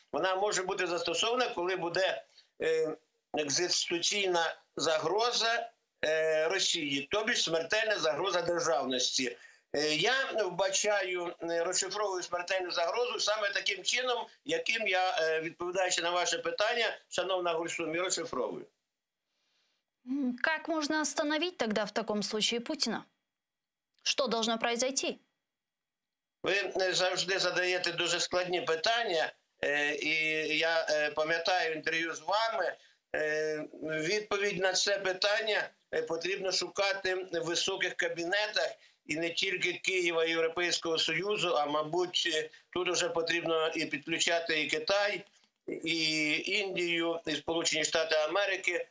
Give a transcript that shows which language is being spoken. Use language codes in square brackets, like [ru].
[uk] Вона може бути застосована, коли буде екзистенційна загроза Росії, тобто смертельна загроза державності. Я вбачаю, розшифровую смертельну загрозу саме таким чином, яким я, відповідаючи на ваше питання, шановна Гульсум, і розшифровую. [ru] Как можно остановить тогда в таком случае Путина? Что должно произойти? [uk] Ви завжди задаєте дуже складні питання, і я пам'ятаю інтерв'ю з вами. Відповідь на це питання потрібно шукати в високих кабінетах, і не тільки Києва і Європейського Союзу, а, мабуть, тут вже потрібно і підключати і Китай, і Індію, і Сполучені Штати Америки.